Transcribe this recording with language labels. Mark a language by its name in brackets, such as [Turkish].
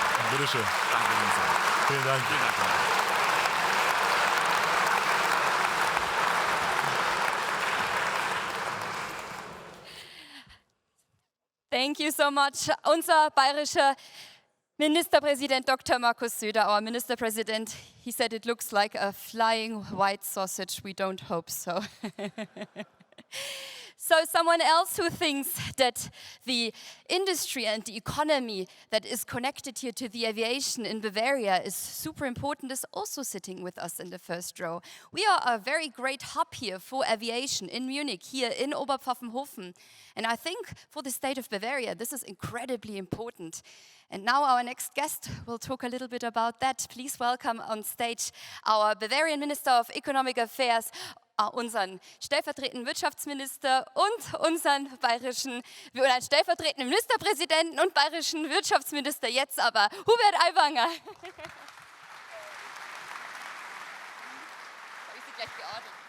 [German] Bitte schön. Danke, Vincent. Vielen Dank. Vielen Dank. [English] Thank you so much. [German] Unser bayerischer Ministerpräsident Dr. [English] Markus Söder, our Minister President, he said it looks like a flying white sausage. We don't hope so. So someone else who thinks that the industry and the economy that is connected here to the aviation in Bavaria is super important is also sitting with us in the first row. We are a very great hub here for aviation in Munich, here in Oberpfaffenhofen. And I think for the state of Bavaria, this is incredibly important. And now our next guest will talk a little bit about that. Please welcome on stage our Bavarian Minister of Economic Affairs, [German] unseren stellvertretenden Wirtschaftsminister und unseren stellvertretenden Ministerpräsidenten und bayerischen Wirtschaftsminister jetzt aber, Hubert Aiwanger. Habe ich Sie gleich geordnet?